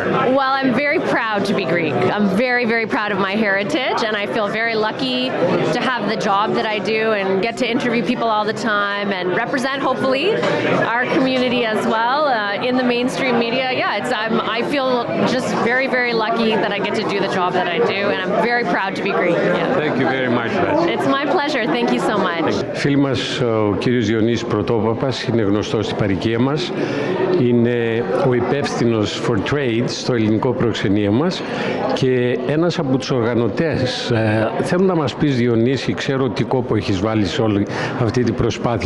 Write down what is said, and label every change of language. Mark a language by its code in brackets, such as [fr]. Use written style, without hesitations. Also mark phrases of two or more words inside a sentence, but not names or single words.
[en] Well, I'm very proud to be Greek. I'm very, very proud of my heritage, and I feel very lucky to have the job that I do and get to interview people all the time and represent, hopefully, our community as well in the mainstream media. Yeah, I feel just very, very lucky that I get to do the job that I do, and I'm very proud to be Greek. Yeah. Thank you very much, Vassy. It's my pleasure. Thank you so much. [el] Φίλοι μας, ο κύριος Διονύσης Πρωτόπαπας είναι γνωστός στην παροικία μας. Είναι ο υπεύθυνος [en] for trade [el] στο ελληνικό προξενείο μας και ένας από τους οργανωτές. Θέλω να μας πεις, Διονύση, ξέρω τι κόπο έχεις βάλει σε όλη αυτή την προσπάθεια.